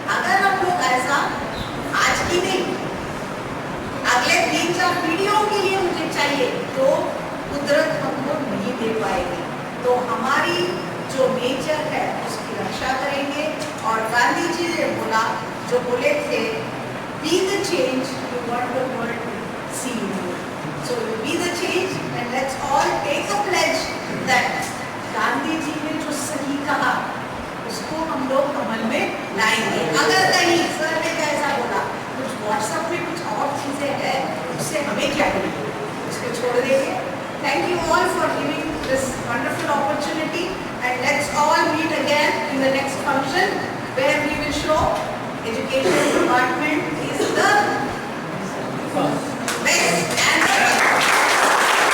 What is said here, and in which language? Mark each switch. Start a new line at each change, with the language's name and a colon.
Hindi: अगर हम लोग ऐसा आज की नहीं, अगले 3-4 पीढ़ियों के लिए मुझे चाहिए, तो कुदरत हमको नहीं दे पाएगी। हमारी जो नेचर है उसकी रक्षा करेंगे। और गांधी जी ने बोला, जो बोले थे,
English: be the change you want the world to see in you. So you be the change and let's all take a pledge that
Hindi: Gandhi ji ने जो सही कहा उसको हम लोग अमल में लाएंगे। अगर कहीं सर ने कैसा बोला, कुछ व्हाट्सएप में कुछ और चीजें हैं, उससे हमें क्या करेंगे, उसको छोड़ देंगे।
English: Thank you all for giving this wonderful opportunity, and let's all meet again in the next function where we will show Education Department is the best and the